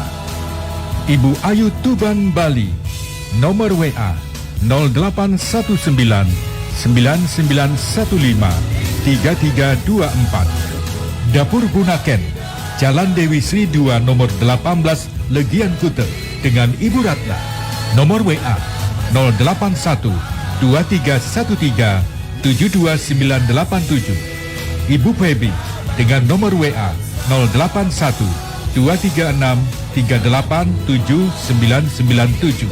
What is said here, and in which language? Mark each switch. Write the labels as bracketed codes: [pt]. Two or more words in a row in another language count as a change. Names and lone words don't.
[id] Ibu Ayu Tuban Bali, nomor WA 0819 9915 3324. Dapur Bunaken, Jalan Dewi Sri 2 nomor 18 Legian Kute, dengan Ibu Ratna. Nomor WA 081 2313 72987. Ibu Febi dengan nomor WA 081 236 38797.